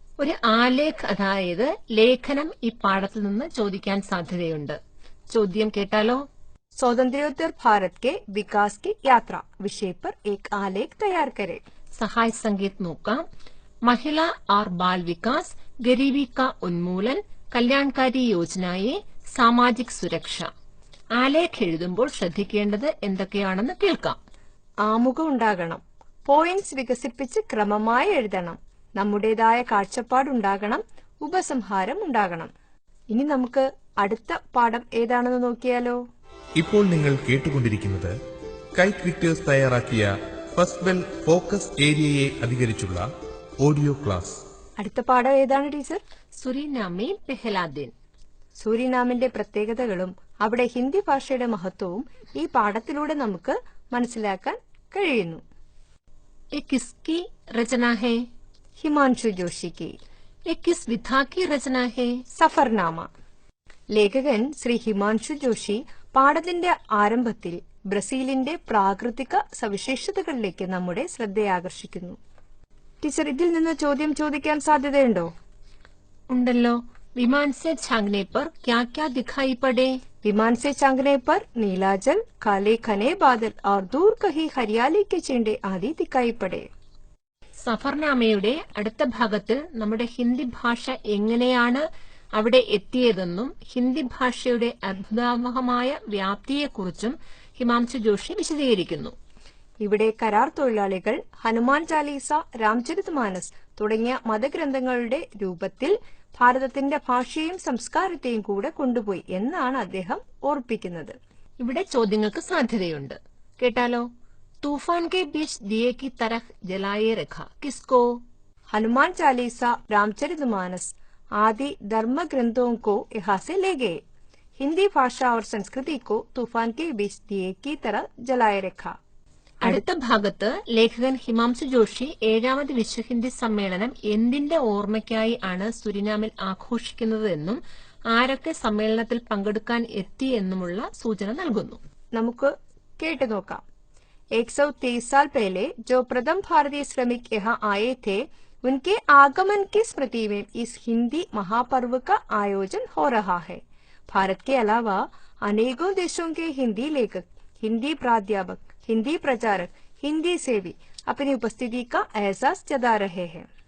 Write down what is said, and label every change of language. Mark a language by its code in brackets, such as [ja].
[ml] ഒരു ആലേഖ് അതായത് ലേഖനം ഈ പാഠത്തിൽ നിന്ന് ചോദിക്കാൻ സാധ്യതയുണ്ട്. ചോദ്യം കേട്ടാലോ? [hi] स्वातंत्र्योत्तर भारत के विकास की यात्रा विषय पर एक आलेख तैयार करें. [ml] സഹായ സംഗീത് നോക്കാം. [hi] महिला और बाल विकास, गरीबी का उन्मूलन, कल्याणकारी योजनाएं, സാമാജിക് സുരക്ഷ. [ml] ആലേഖ് എഴുതുമ്പോൾ ശ്രദ്ധിക്കേണ്ടത് എന്തൊക്കെയാണെന്ന് കേൾക്കാം. ആമുഖം ഉണ്ടാകണം. പോയിന്റ്സ് വികസിപ്പിച്ച് ക്രമമായി എഴുതണം. നമ്മുടേതായ കാഴ്ചപ്പാടുണ്ടാകണം. ഉപസംഹാരം ഉണ്ടാകണം. ഇനി നമുക്ക് അടുത്ത പാഠം ഏതാണെന്ന് നോക്കിയാലോ? ഇപ്പോൾ നിങ്ങൾ കേട്ടുകൊണ്ടിരിക്കുന്നത് കൈറ്റ് വിക്ടേഴ്സ് തയ്യാറാക്കിയ first bell focus ഏരിയയെ അധികരിച്ചുള്ള audio class. അടുത്ത പാഠം ഏതാണ് ടീച്ചർ? സുരിനാമി പെഹ്ലാ ദിൻ. സൂരിനാമിന്റെ പ്രത്യേകതകളും അവിടെ ഹിന്ദി ഭാഷയുടെ മഹത്വവും ഈ പാഠത്തിലൂടെ നമുക്ക് മനസ്സിലാക്കാൻ കഴിയുന്നു. [hi] ये किसकी रचना है? [ml] ഹിമാൻഷു ജോഷിക്ക്. [hi] ये किस विधा की रचना है? [ml] സഫർനാമ. ലേഖകൻ ശ്രീ ഹിമാൻഷു ജോഷി പാഠത്തിന്റെ ആരംഭത്തിൽ ബ്രസീലിന്റെ പ്രാകൃതിക സവിശേഷതകളിലേക്ക് നമ്മുടെ ശ്രദ്ധയാകർഷിക്കുന്നു. ടീച്ചർ, ഇതിൽ നിന്ന് ചോദ്യം ചോദിക്കാൻ സാധ്യതയുണ്ടോ? ഉണ്ടല്ലോ. [hi] विमान से छांगने पर क्या क्या दिखाई पड़े? विमान से छांगने पर नीला जल, काले घने बादल और दूर कहीं हरियाली के चिंडे आदि दिखाई पड़े. [ml] സഫർനാമയുടെ അടുത്ത ഭാഗത്തിൽ നമ്മുടെ ഹിന്ദി ഭാഷ എങ്ങനെയാണ് അവിടെ എത്തിയതെന്നും ഹിന്ദി ഭാഷയുടെ അത്ഭുതാവഹമായ വ്യാപ്തിയെക്കുറിച്ചും ഹിമാംശു ജോഷി വിശദീകരിക്കുന്നു. ഇവിടെ കരാർ തൊഴിലാളികൾ ഹനുമാൻ ചാലീസ, രാംചരിത് മാനസ് തുടങ്ങിയ മതഗ്രന്ഥങ്ങളുടെ രൂപത്തിൽ ഭാരതത്തിന്റെ ഭാഷയും സംസ്കാരത്തെയും കൂടെ കൊണ്ടുപോയി എന്നാണ് അദ്ദേഹം ഓർപ്പിക്കുന്നത്. ഇവിടെ ചോദ്യങ്ങൾക്ക് സാധ്യതയുണ്ട്. കേട്ടാലോ? [hi] तूफान के बीच दिए की तरह जलाए रखा किसको? हनुमान चालीसा, रामचरित मानस, आदि धर्म ग्रंथों को यहाँ से ले गए। हिंदी भाषा और संस्कृति को तूफान के बीच दिए की तरह जलाए रखा। [ml] അടുത്ത ഭാഗത്ത് ലേഖകൻ ഹിമാംശു ജോഷി 7ാമത് വിശ്വഹിന്ദി സമ്മേളനം എന്തിന്റെ ഓർമ്മയ്ക്കായി ആണ് സുരിനാമിൽ ആഘോഷിക്കുന്നത് എന്നും ആരൊക്കെ സമ്മേളനത്തിൽ പങ്കെടുക്കാൻ എത്തി എന്നുമുള്ള സൂചന നൽകുന്നു. നമുക്ക് കേട്ടു നോക്കാം. [hi] 130 साल पहले जो प्रथम भारतीय श्रमिक यहाँ आए थे, उनके आगमन की स्मृति में इस हिंदी महापर्व का आयोजन हो रहा है. भारत के अलावा अनेकों देशों के हिंदी लेखक, हिंदी प्राध्यापक, हिंदी प्रचारक, हिंदी सेवी अपनी उपस्थिति का एहसास जता रहे हैं.